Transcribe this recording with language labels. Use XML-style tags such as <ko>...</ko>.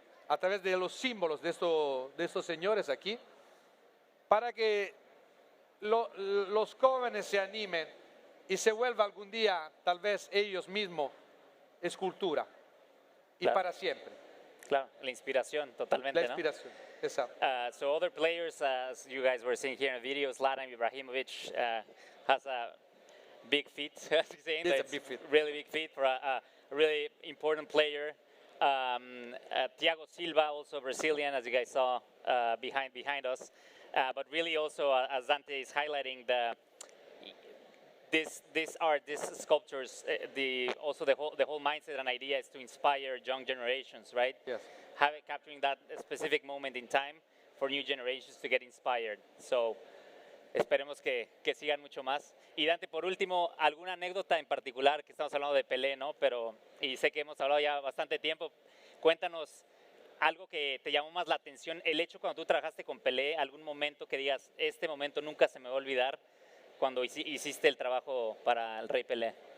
<es>A través de los símbolos de estos señores aquí, para que los jóvenes se animen y se vuelva algún día, tal vez ellos mismos, escultura. Y para siempre. Claro, la inspiración, totalmente, La inspiración, ¿no? Exacto.</es> <en>So other players, as you guys were seeing here in the video, Zlatan Ibrahimovic has a big feet, as you're saying. It's a big feet. Really big feet for a really important player. Thiago Silva, also Brazilian, as you guys saw behind us. But really also, as Dante is highlighting, this art, these sculptures, also the whole mindset and idea is to inspire young generations, right? Yes. Capturing that specific moment in time for new generations to get inspired.</en> <es>So, esperemos que sigan mucho más. Y Dante, por último, ¿alguna anécdota en particular? Que estamos hablando de Pelé, ¿no? Y sé que hemos hablado ya bastante tiempo. Cuéntanos algo que te llamó más la atención, el hecho cuando tú trabajaste con Pelé, algún momento que digas, este momento nunca se me va a olvidar cuando hiciste el trabajo para el Rey Pelé.</es>